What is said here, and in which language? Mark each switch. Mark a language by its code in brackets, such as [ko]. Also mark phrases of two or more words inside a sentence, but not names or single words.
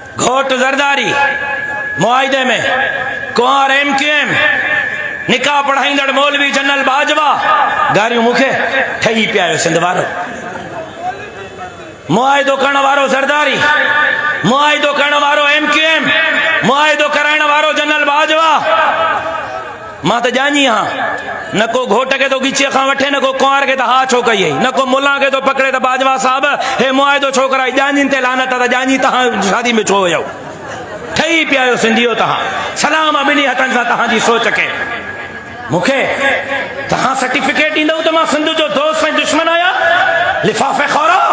[sd] घोट ज़रदारी मुआहिदे में कुंवर MQM निकाह पढ़ाईंदड़ मौलवी जनरल बाजवा गारियूं मूंखे ठही पिया आहियो सिंध वारो मुआहिदो करण वारो ज़रदारी मुआहिदो करण वारो MQM मुआहिदो कराइण वारो जनरल बाजवा मां त ॼाणी हाँ न को घोट के तो गिचे खां वठे न को कुंवर के तो हा छो कई न को मुला के तो पकड़े तो बाजवा साहब हे मुआहिदो छोकरा ॼाणीनि ते लानत त ॼाणी तहां शादी में छो वयो ठही पिया आहियो सिंधियो तहां सलाम ॿिन्ही हथनि सां तहां जी सोच के मूंखे तहां सर्टिफिकेट ॾींदव त मां सिंध जो दोस्त ऐं दुश्मन आहियां लिफ़ाफ़े खौरा